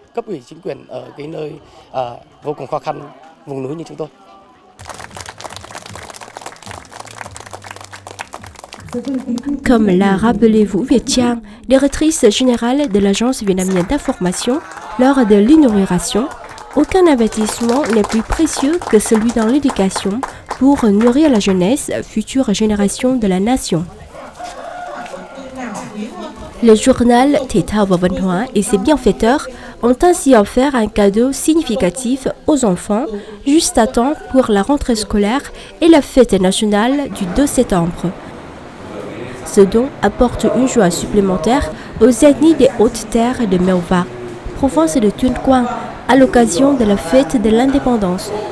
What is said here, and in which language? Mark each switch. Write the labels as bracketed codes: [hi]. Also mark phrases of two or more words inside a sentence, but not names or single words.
[fr] Comme l'a rappelé Vũ Việt Trang, directrice générale de l'Agence vietnamienne d'information, lors de l'inauguration, aucun investissement n'est plus précieux que celui dans l'éducation pour nourrir la jeunesse, future génération de la nation. Le journal Thể thao và Văn hóa et ses bienfaiteurs ont ainsi offert un cadeau significatif aux enfants juste à temps pour la rentrée scolaire et la fête nationale du 2 septembre. Ce don apporte une joie supplémentaire aux ethnies des hautes terres de Mèo Vạc, province de Tuyên Quang, à l'occasion de la fête de l'indépendance.